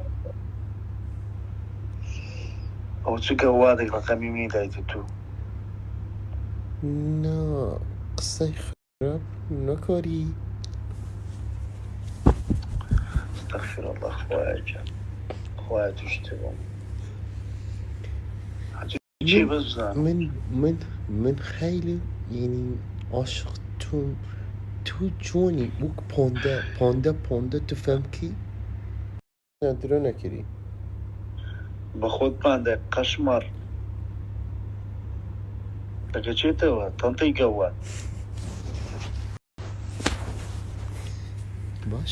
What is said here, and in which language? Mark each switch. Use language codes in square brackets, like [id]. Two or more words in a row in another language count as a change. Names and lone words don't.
[ckb] ئەو چ گەوادێک ڕقەمی میدایتە تو نا قسەی خراپ نەکاری. [ar] استغفر الله [ckb] خوایە توشتێ بۆم چی بەس بزانم [fa] من خیلی یعنی عاشق توم. [ckb] تو جوانی وەک پۆندە تو فەمکی درۆ نەکردی. بە خۆت پاندە قەشمەڕ دەگەچێتەوە تەنتەی گەوات باش